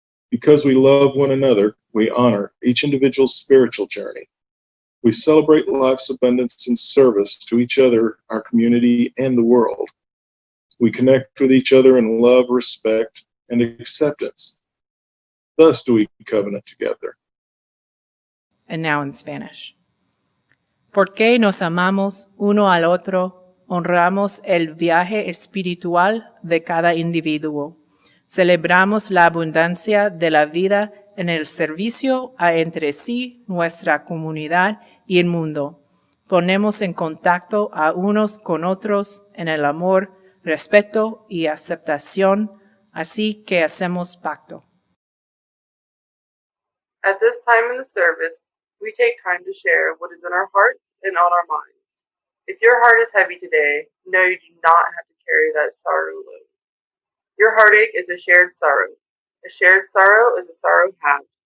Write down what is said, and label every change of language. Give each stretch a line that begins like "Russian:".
English: Because we love one another, we honor each individual's spiritual journey. We celebrate life's abundance and service to each other, our community, and the world. We connect with each other in love, respect, and acceptance. Thus do we covenant together. And now in Spanish.
Spanish: Porque nos amamos uno al otro, honramos el viaje espiritual de cada individuo. Celebramos la abundancia de la vida en el servicio a entre sí, nuestra comunidad y el mundo. Ponemos en contacto a unos con otros en el amor, respeto y aceptación, así que hacemos pacto.
English: At this time in the service, we take time to share what is in our hearts and on our minds. If your heart is heavy today, know you do not have to carry that sorrow alone. Your heartache is a shared sorrow. A shared sorrow is a sorrow halved.